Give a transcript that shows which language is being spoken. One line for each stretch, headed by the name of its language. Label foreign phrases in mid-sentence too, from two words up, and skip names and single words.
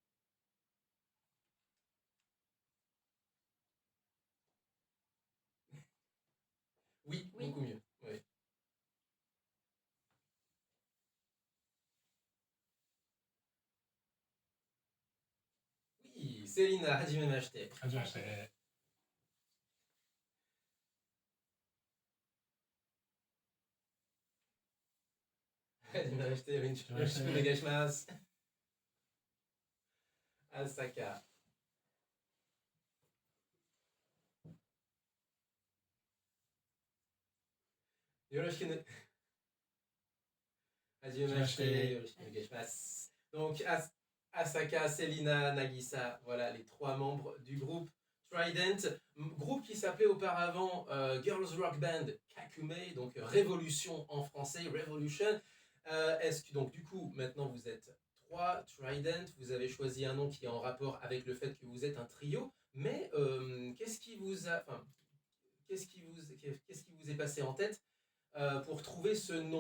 French: Oui, Oui. beaucoup mieux. Oui. Oui, Célina,
Japanese: はじめまして. はじめまして、よろしくお願いします. Asaka. よろしくね... はじめまして、よろしくお願いします.
French: Donc, Asaka, Célina, Nagisa, voilà les 3 membres du groupe Trident, groupe qui s'appelait auparavant Girls Rock Band Kakume, donc Révolution en français, Revolution. Est-ce que donc du coup maintenant vous êtes 3 Trident, vous avez choisi un nom qui est en rapport avec le fait que vous êtes un trio, mais qu'est-ce qui vous a, enfin, qu'est-ce qui vous est passé en tête pour trouver ce nom?